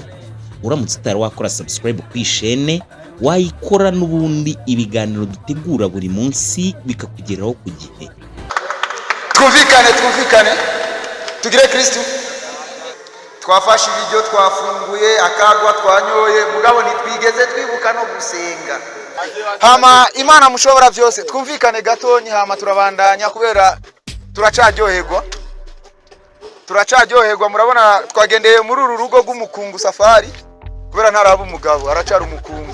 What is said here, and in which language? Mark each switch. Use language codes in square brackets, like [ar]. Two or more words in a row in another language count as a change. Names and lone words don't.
[rn] Uramutse utari wakora subscribe ku ishene, wayikora n'ubundi ibiganiro dutegura buri munsi bikakugeraho ku gihe. Twumvikane tugire Kristo. Twafashe ibiryo, twafunguye, akagwa twanyoye, mugabo nitwigeze twibuka no gusenga. Hama Imana mushobora byose, twumvikane gatonyi, hama turabandanya kubera turacaryoherwa. Murabona twagendeye muri uru rugo rw'umukungu Safari, kubera ntaraba umugabo, aracara umukungu.